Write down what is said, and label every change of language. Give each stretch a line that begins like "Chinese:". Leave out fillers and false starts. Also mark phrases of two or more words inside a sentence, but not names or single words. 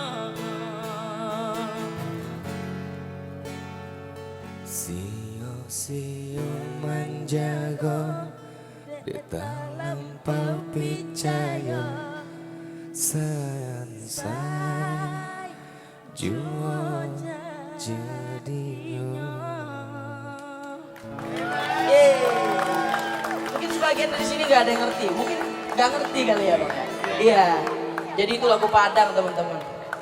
Minangkabau: Sio-sio menjaga di lampau picayo Sansai juo jadinya
Indonesian: Mungkin sebagian dari sini nggak ada yang ngerti, mungkin nggak ngerti kali ya Bang. Iya, jadi itu lagu Padang teman-teman.